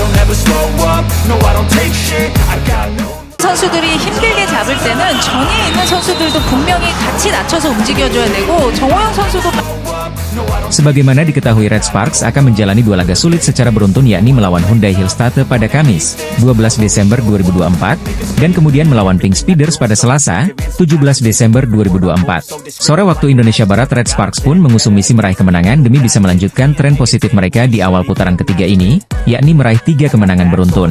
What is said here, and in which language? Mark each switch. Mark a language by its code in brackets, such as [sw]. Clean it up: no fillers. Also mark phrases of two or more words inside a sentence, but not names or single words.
[ko] 선수들이 힘들게 잡을 때는 전위에 있는 선수들도 분명히 같이 낮춰서 움직여줘야 되고 정호영 선수도 [id] Sebagaimana diketahui, Red Sparks akan menjalani dua laga sulit secara beruntun, yakni melawan Hyundai Hillstate pada Kamis, 12 Desember 2024, dan kemudian melawan Pink Speeders pada Selasa, 17 Desember 2024. Sore waktu Indonesia Barat, Red Sparks pun mengusung misi meraih kemenangan demi bisa melanjutkan tren positif mereka di awal putaran ketiga ini, yakni meraih 3 kemenangan beruntun.